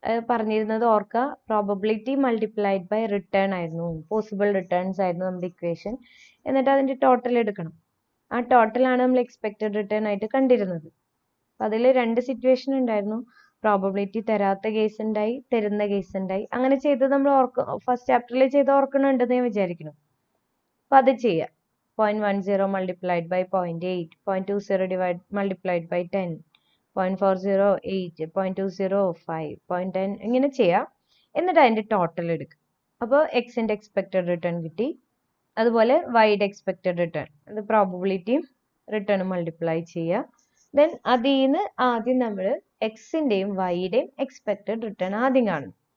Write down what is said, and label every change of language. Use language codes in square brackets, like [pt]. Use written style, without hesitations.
[ml] പറഞ്ഞിരുന്നത് ഓർക്കുക, probability multiplied by return ആയിരുന്നു, പോസിബിൾ റിട്ടേൺസ് ആയിരുന്നു നമ്മുടെ ഇക്വേഷൻ. എന്നിട്ട് അതിൻ്റെ ടോട്ടൽ എടുക്കണം. ആ ടോട്ടലാണ് നമ്മൾ എക്സ്പെക്റ്റഡ് റിട്ടേൺ ആയിട്ട് കണ്ടിരുന്നത്. അതിൽ രണ്ട് സിറ്റുവേഷൻ ഉണ്ടായിരുന്നു. പ്രോബബിലിറ്റി തരാത്ത കേസ് ഉണ്ടായി, തരുന്ന കേസ് ഉണ്ടായി. അങ്ങനെ ചെയ്തത് നമ്മൾ ഫസ്റ്റ് ചാപ്റ്ററിൽ ചെയ്ത് ഓർക്കണുണ്ടെന്ന് ഞാൻ വിചാരിക്കുന്നു. അപ്പോൾ അത് ചെയ്യാം. [en] 0.10 multiplied by 0.8, 0.20 multiplied by 10, 0.408, 0.205, 0.10 [ml] ഇങ്ങനെ ചെയ്യാം. എന്നിട്ട് അതിൻ്റെ ടോട്ടൽ എടുക്കുക. അപ്പോൾ എക്സിൻ്റെ എക്സ്പെക്റ്റഡ് റിട്ടേൺ കിട്ടി. അതുപോലെ വൈയുടെ എക്സ്പെക്റ്റഡ് റിട്ടേൺ, അത് പ്രോബബിലിറ്റിയും റിട്ടേണും മൾട്ടിപ്ലൈ ചെയ്യുക. ദെൻ അതിൽ നിന്ന് ആദ്യം നമ്മൾ എക്സിൻ്റെയും വൈയുടെയും എക്സ്പെക്റ്റഡ് റിട്ടേൺ ആദ്യം കാണും.